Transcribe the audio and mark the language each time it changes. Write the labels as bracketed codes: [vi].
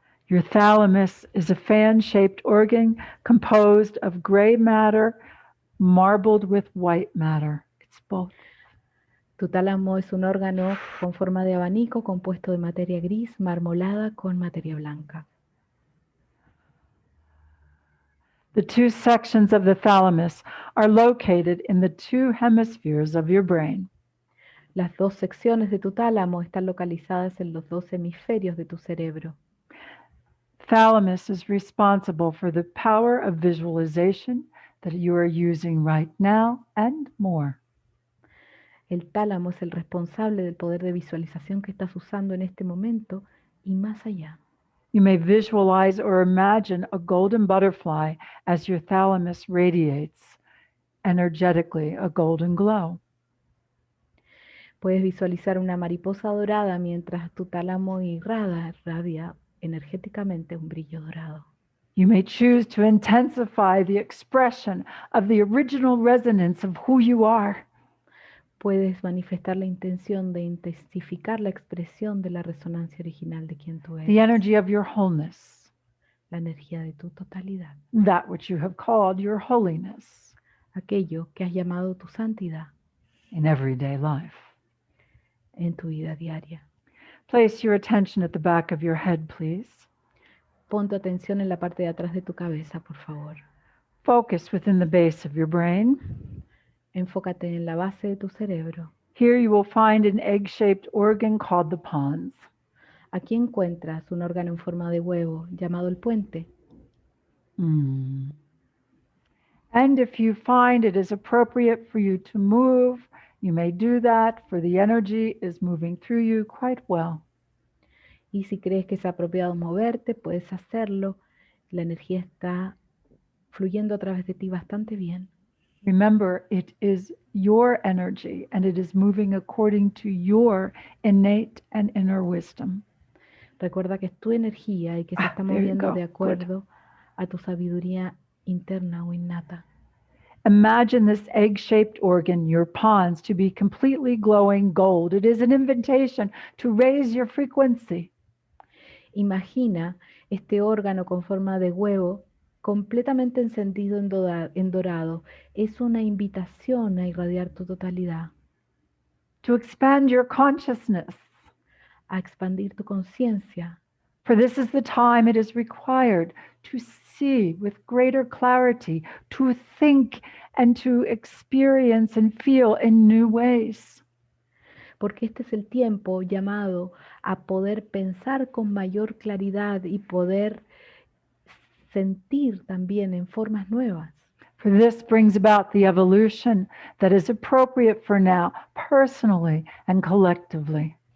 [en] Your thalamus is a fan-shaped organ composed of gray matter marbled with white matter. It's both. [es] Tu tálamo es un órgano con forma de abanico compuesto de materia gris marmolada con materia blanca. [en] The two sections of the thalamus are located in the two hemispheres of your brain. [es] Las dos secciones de tu tálamo están localizadas en los dos hemisferios de tu cerebro. [en] Thalamus is responsible for the power of visualization that you are using right now and more. [es] El tálamo es el responsable del poder de visualización que estás usando en este momento y más allá. [en] You may visualize or imagine a golden butterfly as your thalamus radiates energetically a golden glow. [es] Puedes visualizar una mariposa dorada mientras tu tálamo irradia energéticamente un brillo dorado. [en] You may choose to intensify the expression of the original resonance of who you are. [es] Puedes manifestar la intención de intensificar la expresión de la resonancia original de quien tú [en] The [es] eres, [en] energy of your wholeness, [es] la energía de tu totalidad, [en] that which you have called your holiness [es] aquello que has llamado tu santidad [en] in everyday life. [es] en tu vida diaria. [en] Place your attention at the back of your head, please. [es] Pon tu atención en la parte de atrás de tu cabeza, por favor. [en] Focus within the base of your brain. [es] Enfócate en la base de tu cerebro. [en] Here you will find an egg-shaped organ called the pons. [es] Aquí encuentras un órgano en forma de huevo llamado el puente. [en] And if you find it is appropriate for you to move, you may do that, for the energy is moving through you quite well. [es] Y si crees que es apropiado moverte, puedes hacerlo. La energía está fluyendo a través de ti bastante bien. [en] Remember, it is your energy and it is moving according to your innate and inner wisdom. [es] Recuerda que es tu energía y que se está [en] there you [es] moviendo [en] go. [es] de acuerdo a tu sabiduría interna o innata. [en] Imagine this egg-shaped organ, your pons, to be completely glowing gold. It is an invitation to raise your frequency. [es] Imagina este órgano con forma de huevo completamente encendido en dorado. Es una invitación a irradiar tu totalidad, [en] To expand your consciousness. [es] a expandir tu conciencia. [en] For this is the time it is required to see with greater clarity, to think and to experience and feel in new ways. [es] Porque este es el tiempo llamado a poder pensar con mayor claridad y poder sentir también en formas nuevas. [en] For this brings about the evolution that is appropriate for now, personally and collectively.